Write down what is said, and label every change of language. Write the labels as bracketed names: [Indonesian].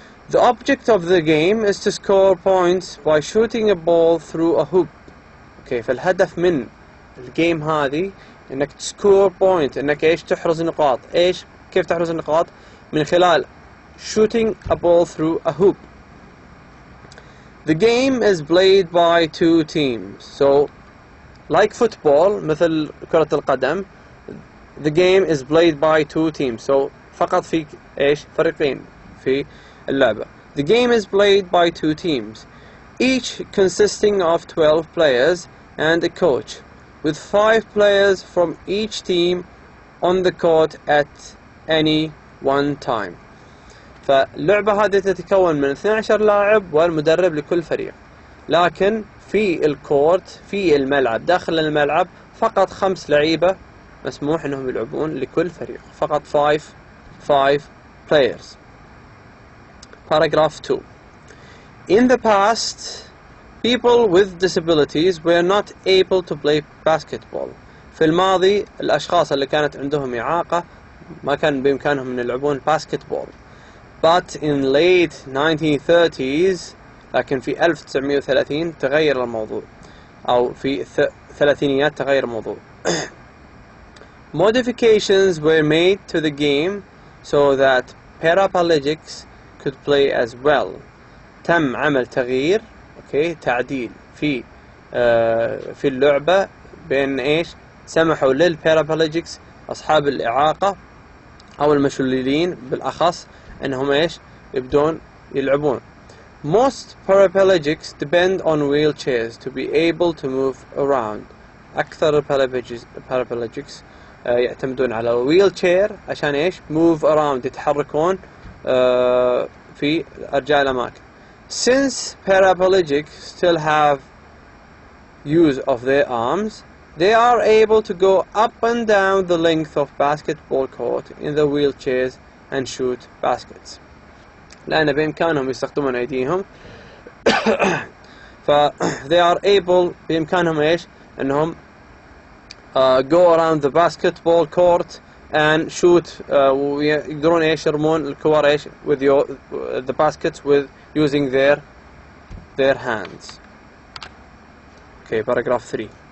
[English] The object of the game is to score points by shooting a ball through a hoop. [Arabic] Okay, فالهدف من الجيم هذه انك تسكور بوينت، انك ايش تحرز نقاط. ايش كيف تحرز النقاط؟ من خلال [English] shooting a ball through a hoop. The game is played by two teams. So like football [Arabic] مثل كرة القدم, [English] the game is played by two teams. [Arabic] So فقط في ايش فريقين في اللعبة. [English] The game is played by two teams, each consisting of 12 players and a coach, with 5 players from each team on the court at any one time. [Arabic] فاللعبة هذه تتكون من 12 لاعب والمدرب لكل فريق. لكن في الكورت في الملعب داخل الملعب فقط 5 لعيبة مسموح انهم يلعبون لكل فريق. فقط [English] 5 players. Paragraph 2. In the past, people with disabilities were not able to play basketball. [Arabic] في الماضي الأشخاص اللي كانت عندهم إعاقة ما كان بإمكانهم أن يلعبون باسكتبول. [English] But in late 1930s, [Arabic] لكن في 1930 تغير الموضوع، أو في الثلاثينيات تغير الموضوع. [English] Modifications were made to the game so that paraplegics could play as well. [Arabic] تم عمل تغيير، تعديل في اللعبة بين ايش؟ سمحوا للبارابليجيكس أصحاب الإعاقة أو المشلولين بالأخص أنهم ايش؟ يبدون يلعبون. [English] Most paraplegics depend on wheelchairs to be able to move around. [Arabic] أكثر paraplegics يعتمدون على wheelchair عشان ايش؟ [English] move around، [Arabic] يتحركون في أرجاء الأماكن. [English] Since paraplegics still have use of their arms, they are able to go up and down the length of basketball court in the wheelchairs and shoot baskets. [Arabic] لأن بإمكانهم يستخدمون أيديهم ف [English] they are able [Arabic] بإمكانهم إيش؟ أنهم [English] go around the basketball court and shoot [Arabic] ويقدرون إيش يرمون الكور إيش [English] with the baskets with using their hands. Okay, paragraph 3.